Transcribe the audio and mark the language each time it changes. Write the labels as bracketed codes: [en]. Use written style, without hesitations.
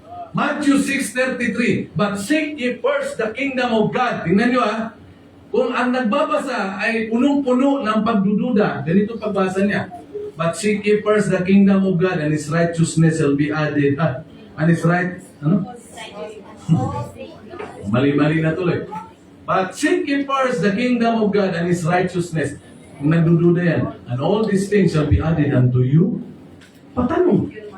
[en] Matthew 6:33, but seek ye first the kingdom of God. [tl] Tingnan nyo kung ang nagbabasa ay punong-puno ng pagdududa, ganito pagbasa niya. [en] But seek ye first the kingdom of God and His righteousness shall be added. And His right, [tl] Mali-mali na tuloy. [en] But seek ye first the kingdom of God and His righteousness. [tl] Kung nagdududa yan, [en] and all these things shall be added unto you. [tl] Patanong.